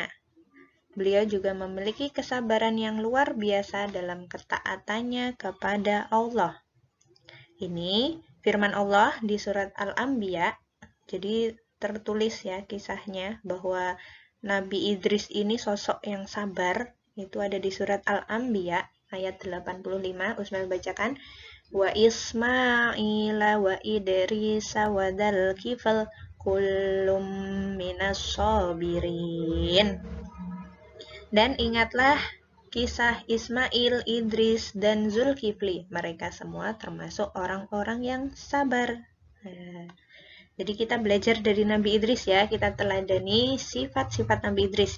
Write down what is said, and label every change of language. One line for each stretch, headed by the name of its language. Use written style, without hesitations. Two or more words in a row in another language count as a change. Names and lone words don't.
Indonesian: Beliau juga memiliki kesabaran yang luar biasa dalam ketaatannya kepada Allah. Ini firman Allah di surat Al-Anbiya. Jadi tertulis ya kisahnya bahwa Nabi Idris ini sosok yang sabar. Itu ada di surat Al-Anbiya ayat 85. Usman bacakan.
Arabic: وإسماعيل وإدريس وذا الكفل كل من الصابرين.
Indonesian: Dan ingatlah kisah Ismail, Idris, dan Zulkifli. Mereka semua termasuk orang-orang yang sabar. Nah, jadi kita belajar dari Nabi Idris ya, kita teladani sifat-sifat Nabi Idris.